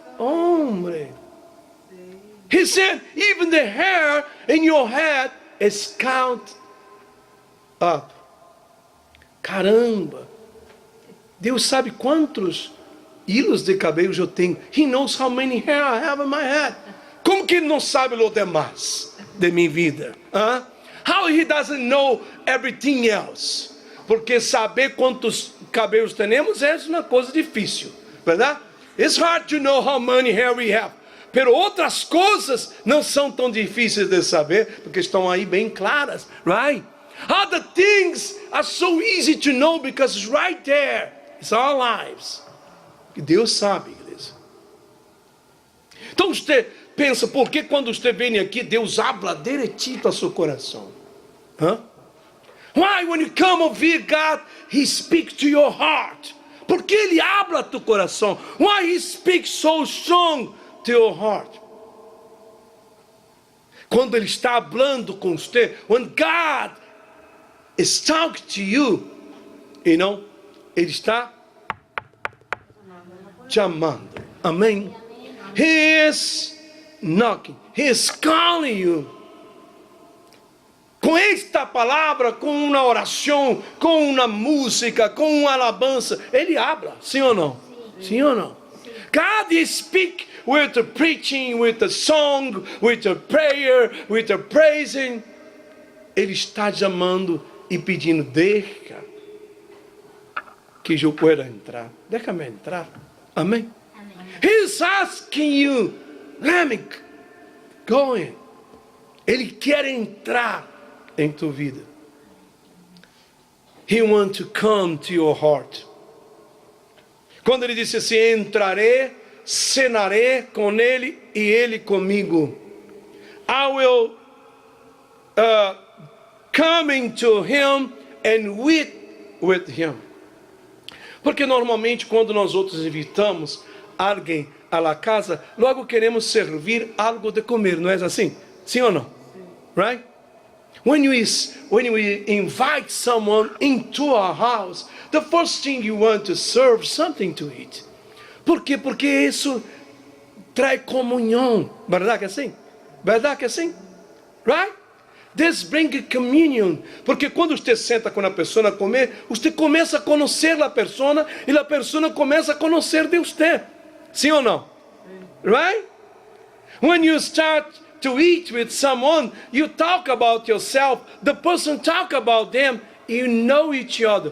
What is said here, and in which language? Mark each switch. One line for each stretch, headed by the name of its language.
Spanish: Hombre.
English: He said, even the hair in your head is counted up.
Spanish: Caramba.
Portuguese: Deus sabe quantos hilos de cabelo eu tenho.
English: He knows how many hair I have in my head.
Portuguese: Como que Ele não sabe o demais de minha vida? Huh?
English: How He doesn't know everything else?
Portuguese: Porque saber quantos cabelos temos é uma coisa difícil, verdade?
English: It's hard to know how many hair we have.
Portuguese: Pero outras coisas não são tão difíceis de saber, porque estão aí bem claras, right?
English: Other things are so easy to know because it's right there. It's our lives.
Portuguese: E Deus sabe, igreja. Então você pensa, por que quando você vem aqui, Deus habla direitinho ao seu coração? Huh?
English: Why when you come over here, God, He speaks to your heart?
Portuguese: Por que Ele habla a teu coração?
English: Why He speaks so strong to your heart?
Portuguese: Quando Ele está falando com você,
English: when God is talking to you, you know,
Portuguese: Ele está te amando. Amém?
English: He is knocking. He is calling you.
Portuguese: Com esta palavra, com uma oração, com uma música, com uma alabança, Ele habla, sim ou não? Sim ou não?
English: God speaks with the preaching, with the song, with the prayer, with the praising.
Portuguese: Ele está chamando e pedindo, deixa que eu pueda entrar. Deixa-me entrar. Amém?
English: He's asking you, let me go in.
Portuguese: Ele quer entrar em tua vida.
English: He wants to come to your heart.
Portuguese: Quando ele disse assim, entrarei, cenarei com ele e ele comigo.
English: I will come into him and with him.
Portuguese: Porque normalmente quando nós outros invitamos alguém à la casa, logo queremos servir algo de comer, não é assim? Sim ou não? Right?
English: When we invite someone into our house, the first thing you want to serve something to eat.
Portuguese: Por quê? Porque isso traz comunhão. Verdade que é assim? Verdade que é assim? Right?
English: This brings communion.
Portuguese: Porque quando você senta com a pessoa a comer, você começa a conhecer a pessoa e a pessoa começa a conhecer de você. Sim ou não? Right?
English: When you start to eat with someone, you talk about yourself, the person talk about them, you know each other.